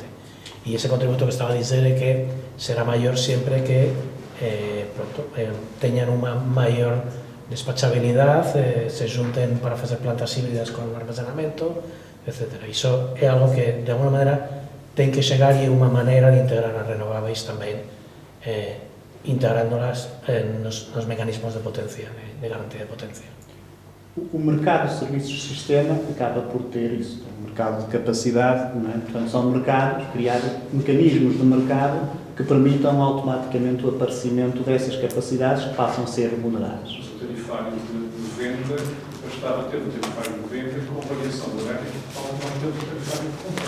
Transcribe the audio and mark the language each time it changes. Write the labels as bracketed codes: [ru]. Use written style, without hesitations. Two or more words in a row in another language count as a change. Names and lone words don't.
[gl] E ese contributo que estaba a dizer é que será maior sempre que teñan unha maior despachabilidade, se junten para facer plantas híbridas con armazenamento, etc. Iso é algo que, de alguna maneira, ten que chegar e é unha maneira de integrar as renováveis tamén, integrándolas nos mecanismos de potencia, de garantía de potencia. [pt] O mercado de serviços de sistema acaba por ter isso, um mercado de capacidade, não é? Portanto, são mercados, criar mecanismos de mercado que permitam automaticamente o aparecimento dessas capacidades que passam a ser remuneradas. O tarifário de venda, bastava ter o tarifário de venda com variação do gráfico automaticamente do tarifário de compra.